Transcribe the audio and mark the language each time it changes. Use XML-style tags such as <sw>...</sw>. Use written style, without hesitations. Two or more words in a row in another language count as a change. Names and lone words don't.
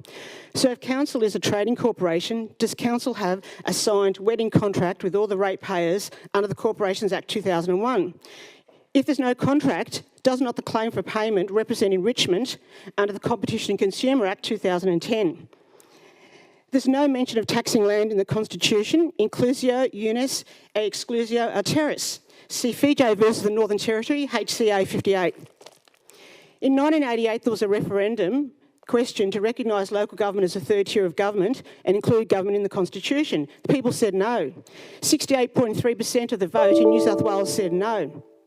<en>So if council is a trading corporation, does council have a signed wedding contract with all the ratepayers under the Corporations Act 2001? If there's no contract, does not the claim for payment represent enrichment under the Competition and Consumer Act 2010? There's no mention of taxing land in the Constitution,</en> <la>inclusio unis e exclusio alteris.</la> <en>See Fiji versus the Northern Territory, HCA 58. In 1988, there was a referendum question to recognise local government as a third tier of government and include government in the Constitution. The people said no. 68.3% of the vote in New South Wales said no.</en>